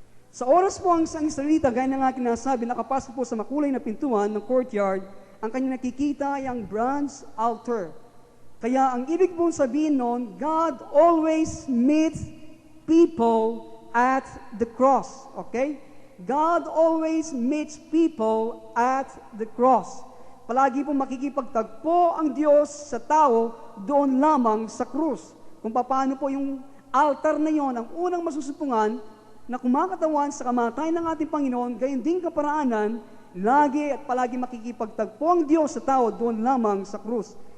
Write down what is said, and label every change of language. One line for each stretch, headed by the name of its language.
Filipino: Sa oras po ang isang Israelita, gaya ng aking nasabi, nakapasok po sa makulay na pintuan ng courtyard, ang kanyang nakikita ay ang bronze altar. Kaya ang ibig pong sabihin nun,
English: God always meets people at the cross. Okay? God always meets people at the cross.
Filipino: Palagi po makikipagtagpo ang Diyos sa tao doon lamang sa krus. Kung paano po yung altar na yon ang unang masusupungan na kumakatawan sa kamatayan ng ating Panginoon, gayon din kaparaanan, lagi at palagi makikipagtagpo ang Diyos sa tao doon lamang sa krus.